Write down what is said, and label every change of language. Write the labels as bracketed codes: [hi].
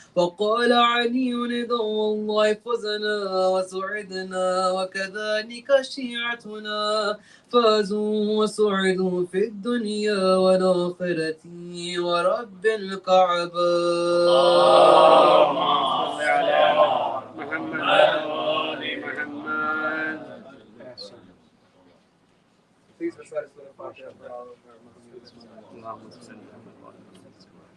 [ar] فقال علي رضا الله فزنا وسعدنا وكذلك شيعتنا فازوا وسعدوا في الدنيا والآخرة ورب الكعبة. اللهم صل على محمد وآل محمد. [en] Please recite Surah Fatiha for all of our Muslims. [ar] اللهم صل على محمد وآل محمد.